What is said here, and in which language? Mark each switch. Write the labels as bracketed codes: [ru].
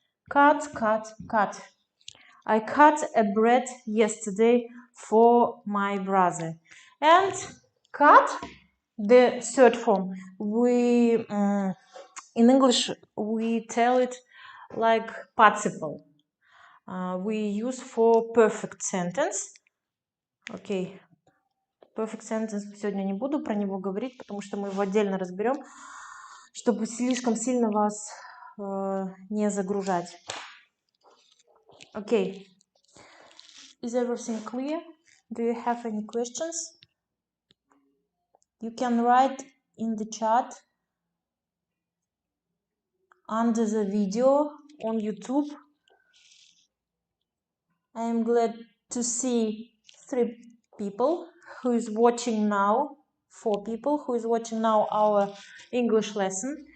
[en] Cut, cut, cut. I cut a bread yesterday for my brother. And cut, the third form, we in English we tell it like participle. We use for perfect sentence. Okay. [ru] Perfect sentence сегодня не буду про него говорить, потому что мы его отдельно разберем, чтобы слишком сильно вас не загружать. [en] Okay. Is everything clear? Do you have any questions? You can write in the chat under the video on YouTube. I am glad to see 3 people who is watching now, 4 people who is watching now our English lesson.